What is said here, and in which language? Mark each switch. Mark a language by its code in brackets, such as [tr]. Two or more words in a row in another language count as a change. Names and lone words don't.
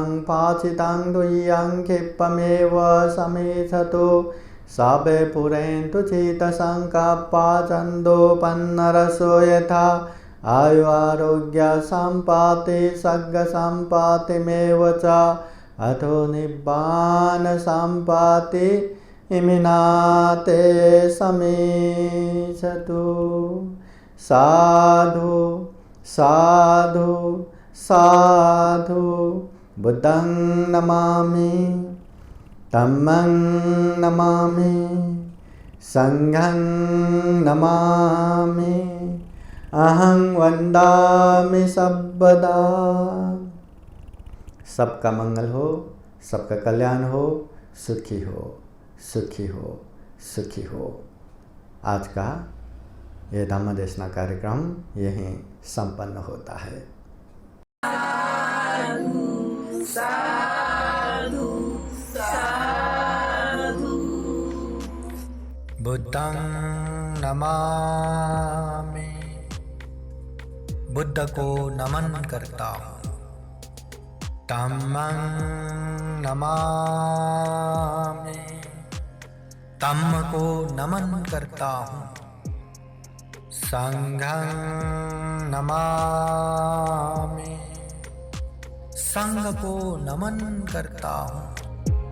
[pi] पाचितं दुह्यं क्षिप्तमेव समेषतु सबे पुरेन्तु चित्तसङ्कल्पा छन्दोपन्नरसो यथा आयु आरोग्य सम्पत्ति सर्गसम्पत्तिमेव च अथो निब्बान सम्पत्ति इमिनाते समेषतु। साधु साधु साधु बुद्धं नमामि, धम्मं नमामि, संघं नमामि, अहं वन्दामि सर्वदा। [hi] सबका मंगल हो, सबका कल्याण हो, सुखी हो, सुखी हो, सुखी हो। आज का यह धम्म देशना कार्यक्रम यहीं संपन्न होता है। [pi] साधु साधु साधु। बुद्धं नमामि, [hi] बुद्ध को नमन करता हूँ। [pi] धम्मं नमामि, [hi] धम्म को नमन करता हूँ। [pi] संघं नमामि, [hi] संघ को नमन करता हूँ।